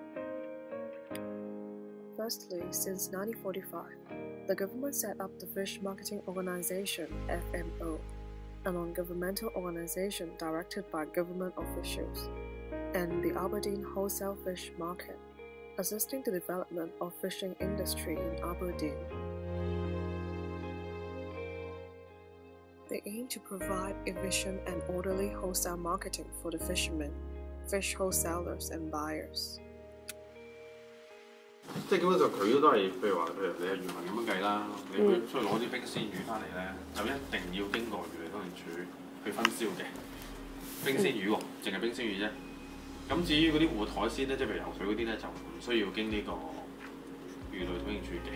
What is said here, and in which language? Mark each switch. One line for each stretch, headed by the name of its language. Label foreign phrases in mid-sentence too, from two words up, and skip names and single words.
English: Firstly, since 1945, the government set up the Fish Marketing Organization (FMO), a non-governmental organization directed by government officials, and the Aberdeen Wholesale Fish Market, assisting the development of fishing industry in Aberdeen. They aim to provide efficient and orderly wholesale marketing for the fishermen, fish wholesalers and buyers.
Cantonese: 即係基本上佢都係，譬如你係漁民咁樣計啦，你去出去攞啲冰鮮魚翻嚟咧，就一定要經過漁農處去分銷嘅。冰鮮魚喎，淨係冰鮮魚啫。咁至於嗰啲活海鮮咧，即係譬如游水嗰啲咧，就唔需要經呢個漁類統營處嘅。